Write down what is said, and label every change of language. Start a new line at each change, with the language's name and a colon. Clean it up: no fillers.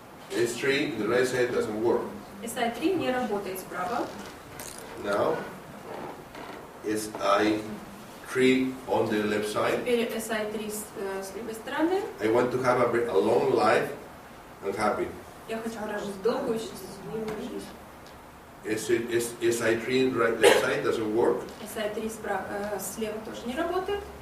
English: S3 on the right side doesn't work.
Russian: SI3 не работает справа.
English: Now, SI3 on the left side.
Russian: Теперь SI3 с левой стороны.
English: I want to have a long life and happy.
Russian: Я хочу прожить долгую и счастливую жизнь.
English: SI3 right left side doesn't work.
Russian: SI3 слева тоже не работает.